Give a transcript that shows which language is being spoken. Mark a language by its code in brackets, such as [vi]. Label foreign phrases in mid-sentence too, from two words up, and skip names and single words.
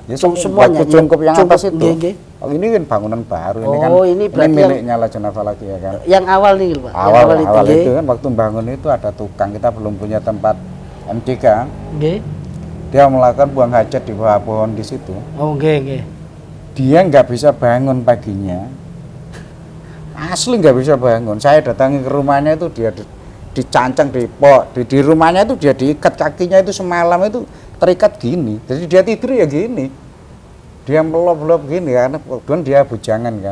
[id] Ya, Semuanya. waktu cungkup yang atas itu. Nggih, nggih. Oh, ini kan bangunan baru ini kan. Oh, ini berarti yang- miliknya Lajnah Falaki ya kan. Yang awal nih Pak. Awal nggih. itu kan waktu bangun itu ada tukang, kita belum punya tempat MDK. Nggih. Dia melakukan buang hajat di bawah pohon di situ. Oh, nggih, nggih. Dia nggak bisa bangun paginya. Asli nggak bisa bangun. Saya datangi ke rumahnya itu dia dicancang di rumahnya itu dia diikat kakinya itu semalam itu terikat gini. Jadi dia tidur ya gini. Dia melop-melop gini karena kebetulan dia bujangan kan.